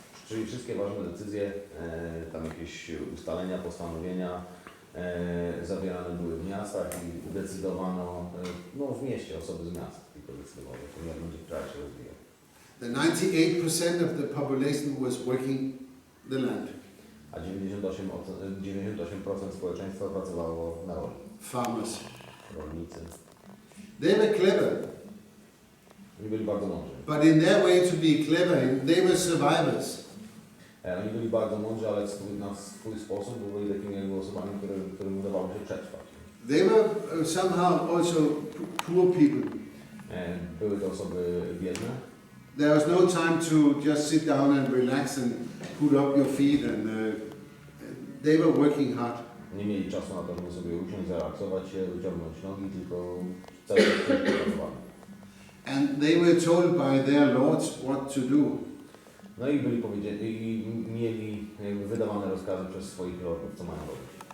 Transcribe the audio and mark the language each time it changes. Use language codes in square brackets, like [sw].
[pl] Czyli wszystkie ważne decyzje, tam jakieś ustalenia, postanowienia zawierane były w miastach i decydowano w mieście, osoby z miast tylko decydowały, jak będzie kraj się rozwijał. [en] The 98% of the population was working the land. [pl] A 98% społeczeństwa pracowało na roli. [en] Farmers. [pl] Rolnicy. [en] They were clever. [pl] Oni byli bardzo mądrzy. [en] But in their way to be clever, they were survivors. [pl] Oni byli bardzo mądrzy, ale na swój sposób byli takimi osobami, którym udawało się przetrwać. [en] They were somehow also poor people. [pl] Były to osoby biedne. [en] There was no time to just sit down and relax and put up your feet, and they were working hard. [pl] Nie mieli czasu na to, żeby sobie usiąść, zrelaksować się, wyciągnąć nogi, tylko cały czas pracowali. [en] And they were told by their lords what to do. [pl] No i byli mieli wydawane rozkazy przez swoich lordów, co mają robić.